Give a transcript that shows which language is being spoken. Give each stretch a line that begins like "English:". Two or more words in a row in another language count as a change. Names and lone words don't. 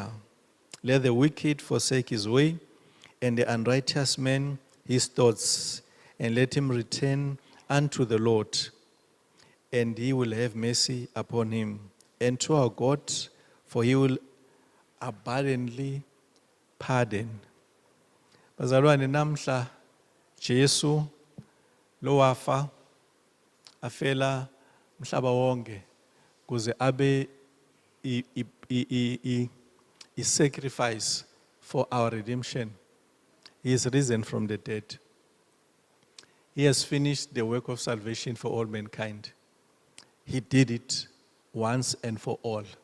English: Let the wicked forsake his way, and the unrighteous man his thoughts, and let him return unto the Lord, and he will have mercy upon him, and to our God, for he will abundantly pardon."
Xhosa: Bazalwane, namhla Jesu lo wafa afela mhlaba wonke kuze abe i
English: sacrifice for our redemption. He is risen from the dead. He has finished the work of salvation for all mankind. He did it once and for all.